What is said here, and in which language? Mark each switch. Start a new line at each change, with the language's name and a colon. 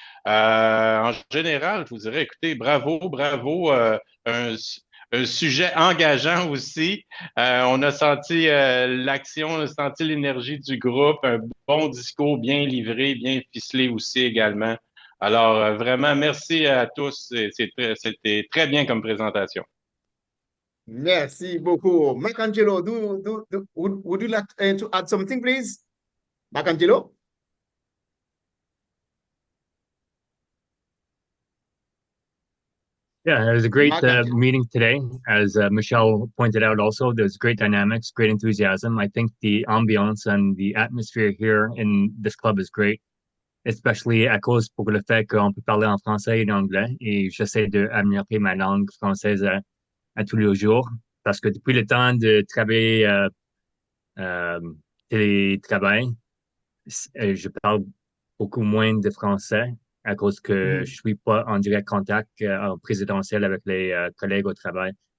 French: En général, je vous dirais, écoutez, bravo, un sujet engageant aussi. On a senti l'action, on a senti l'énergie du groupe, un bon discours bien livré, bien ficelé aussi également. Alors, vraiment, merci à tous. C'était très bien comme présentation. Merci beaucoup.
English: Michelangelo, would you like to add something, please? Michelangelo? Yeah, it was a great meeting today. As Michelle pointed out also, there's great dynamics, great enthusiasm. I think the ambiance and the atmosphere here in this club is great, especially
French: à cause pour le fait qu'on peut parler en français et en anglais. Et j'essaie d'améliorer ma langue française à tous les jours parce que depuis le temps de travailler télétravail, je parle beaucoup moins de français à cause que je suis pas en direct contact en présentiel avec les collègues au travail.